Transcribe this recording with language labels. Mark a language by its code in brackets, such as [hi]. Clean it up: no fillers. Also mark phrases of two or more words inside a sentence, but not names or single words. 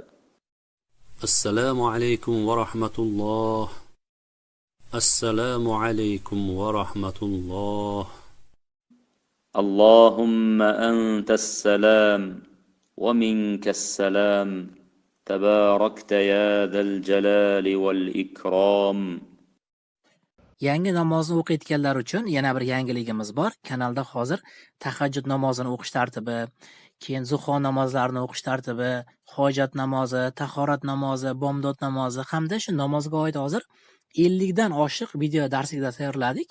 [ar] السلام عليكم ورحمة الله السلام عليكم ورحمة الله اللهم أنت السلام ومنك السلام تباركت يا ذا الجلال والإكرام. [uz] Yangi namozni o'qiyotganlar uchun yana bir yangiligimiz bor. Kanalda hozir tahajjud namozini o'qish tartibi, keyin zuho namozlarini o'qish tartibi, hojat namozi, tahorat namozi, bomdod namozi hamda shu namozga oid hozir 50 dan oshiq video darsliklar tayyorladik.